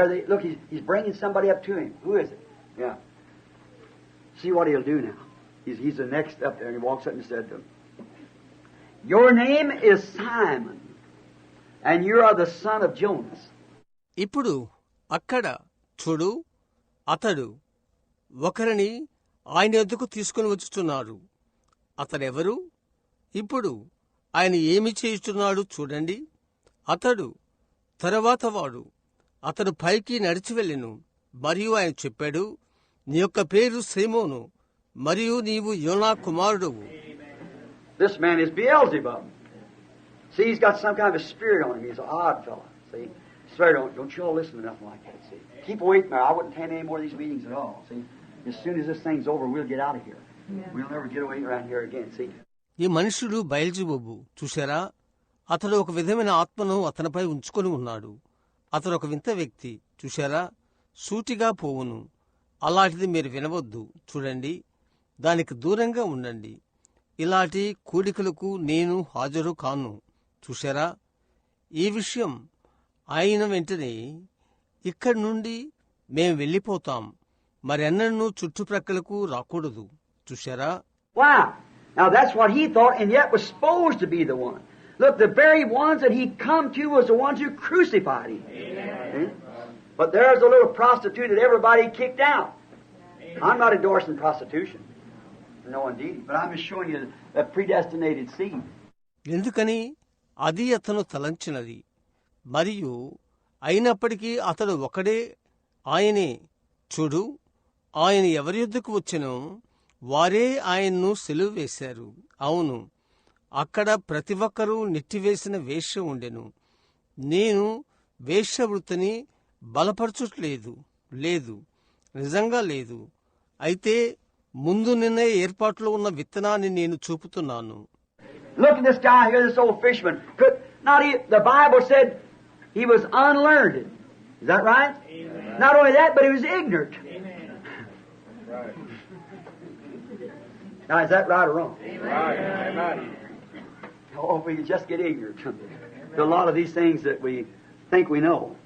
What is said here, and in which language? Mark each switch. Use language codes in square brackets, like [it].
[en] Look, he's bringing somebody up to him. Who is it? Yeah. See what he'll do now. He's the next up there, and he walks up and said to him, "Your name is Simon, and you are the son of Jonas." [te] ఇప్పుడు అక్కడ చూడు, అతడు ఒకరిని ఆయన ఎద్దుకు తీసుకుని వచ్చుచున్నాడు. అతడెవరు? ఇప్పుడు ఆయన ఏమి చేయుచున్నాడు చూడండి. అతడు తరువాత వాడు. అతడు పైకి నడిచి వెళ్ళెను. మరియు ఆయన చెప్పాడు, నీ యొక్క పేరు సీమోను, మరియు నీవు యోనా కుమారుడువు. [en] This man is Beelzebub. See, he's got some kind of a spirit on him. He's an odd fellow. See, swear, don't you all listen to nothing like that. See, keep away from there. I wouldn't attend any more of these meetings at all. See, as soon as this thing's over, we'll get out of here. Yeah. We'll never get away around here again. See. [te] ఈ మనుషుడు బయల్జెబూబు. చూశారా, అతడు ఒక విధమైన ఆత్మను అతనిపై ఉంచుకొని ఉన్నాడు. అతడు ఒక వింత వ్యక్తి. చూశారా, సూటిగా పోవును. అలాంటిది మీరు వినవద్దు. చూడండి, దానికి దూరంగా ఉండండి. ఇలాంటి కూడికలకు నేను హాజరు కాను. చూశారా, ఈ విషయం అయిన వెంటనే ఇక్కడి నుండి మేం వెళ్ళిపోతాం. మరెన్నడూ చుట్టుప్రక్కలకు రాకూడదు. చూశారా? [en] Wow! Now that's what he thought, and yet was supposed to be the one. Look, the very ones that he come to was the ones who crucified him. Amen. But there's a little prostitute that everybody kicked out. Amen. I'm not endorsing prostitution. No, indeed. But I'm just showing you a predestinated seed. [te] ఎందుకని అది అతను తలంచినది. మరియు అయినప్పటికీ అతడు ఒకడే, ఆయనే. చూడు, ఆయన ఎవరి యొద్దకు వచ్చెనో వారే ఆయన్ను సిలువ వేశారు. అవును, అక్కడ ప్రతి ఒక్కరూ నెట్టివేసిన వేశ్య ఉండెను. నేను వేశ్యవృత్తిని బలపరచుట్లేదు. లేదు, నిజంగా లేదు. అయితే ముందు నిన్న ఏర్పాట్లో ఉన్న విత్తనాన్ని నేను చూపుతున్నాను. [en] Look at this guy here, this old fisherman. The Bible said he was unlearned. Is that right? Amen. Not only that, but he was ignorant. Amen. Right. Now, is that right or wrong? Amen. Oh, if we could just get ignorant to a lot of these things that we think we know.